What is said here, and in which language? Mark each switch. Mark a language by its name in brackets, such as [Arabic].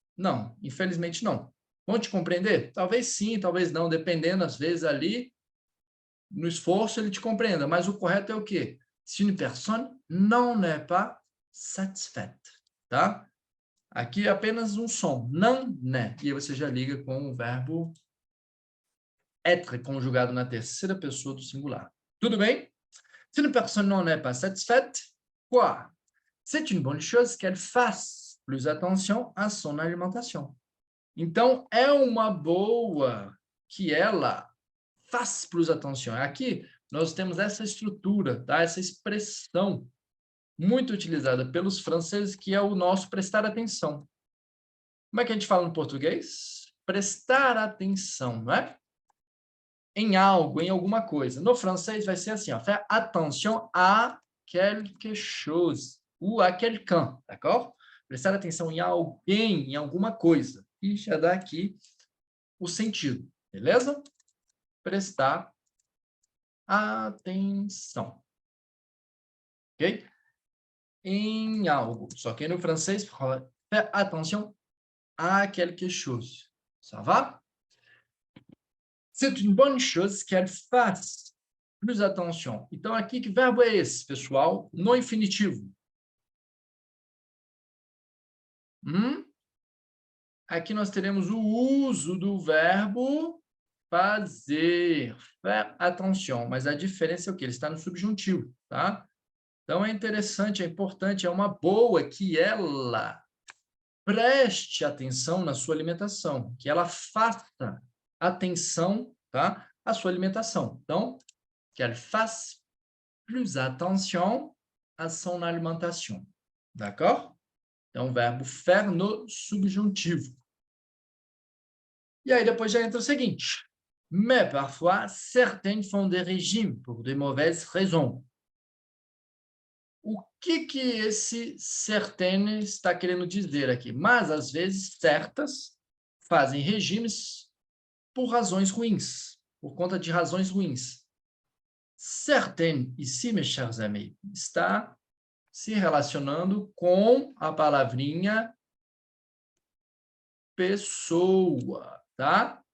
[Portuguese] Não, infelizmente não. Vão te compreender? Talvez sim, talvez não, dependendo, às vezes, ali, no esforço, ele te compreenda. Mas o correto é o quê? Se [French] une personne não n'est pas satisfaite, [Portuguese] tá? Aqui é apenas um som, não, né? E aí você já liga com o verbo être, conjugado na terceira pessoa do singular. Tudo bem? [French] Si une personne n'en est pas satisfaite, quoi? C'est une bonne chose qu'elle fasse plus attention à son alimentation. [Portuguese] Então, é uma boa que ela faça [French] plus attention. [Portuguese] Aqui, nós temos essa estrutura, tá? Essa expressão muito utilizada pelos franceses, que é o nosso prestar atenção. Como é que a gente fala no português? Prestar atenção, não é? Em algo, em alguma coisa. No francês vai ser assim, ó, [French] faire attention à quelque chose, ou à quelqu'un, d'accord? [Portuguese] Prestar atenção em alguém, em alguma coisa. E já dá aqui o sentido, beleza? Prestar atenção. Ok? Em algo. Só que no francês, [French] faire attention à quelque chose. Ça va? C'est une bonne chose qu'elle fasse plus attention. [Portuguese] Então, aqui, que verbo é esse, pessoal? No infinitivo. Aqui nós teremos o uso do verbo fazer. Faire attention. Mas a diferença é o quê? Ele está no subjuntivo, tá? Então, é interessante, é importante, é uma boa que ela preste atenção na sua alimentação, que ela faça atenção, tá, à sua alimentação. [French] Então, qu'elle fasse plus attention à son alimentation. D'accord? [Portuguese] Então, o verbo faire no subjuntivo. E aí, depois já entra o seguinte. [French] Mais parfois, certaines font des régimes pour de mauvaises raisons. [Portuguese] O que esse certaines está querendo dizer aqui? Mas, às vezes, certas fazem regimes por razões ruins, por conta de razões ruins. Certaines, [French] ici, mes chers amis, [Portuguese] está se relacionando com a palavrinha pessoa, tá?